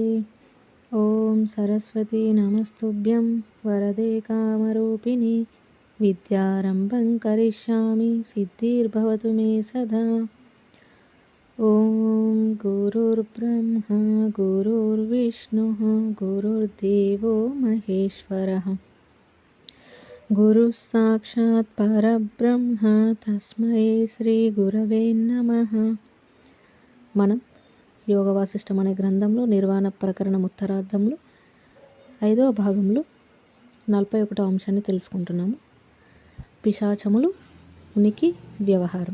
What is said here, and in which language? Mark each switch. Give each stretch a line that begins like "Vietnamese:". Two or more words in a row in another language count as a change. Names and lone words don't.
Sanskrit: ॐ सरस्वती नमस्तुभ्यं वरदे कामरूपिणि विद्यारम्भं करिष्यामि सिद्धिर्भवतु मे सदा। ॐ गुरुर्ब्रह्मा गुरुर्विष्णुः गुरुर्देवो महेश्वरः गुरुः साक्षात् परब्रह्म तस्मै శ్రీ గురవే నమః.
Telugu: మనం యోగ వాసిష్టం అనే గ్రంథంలో నిర్వాణ ప్రకరణం ఉత్తరార్థంలో 5వ భాగంలో 41వ అంశాన్ని తెలుసుకుంటున్నాము. పిశాచములు ఉనికి వ్యవహారం.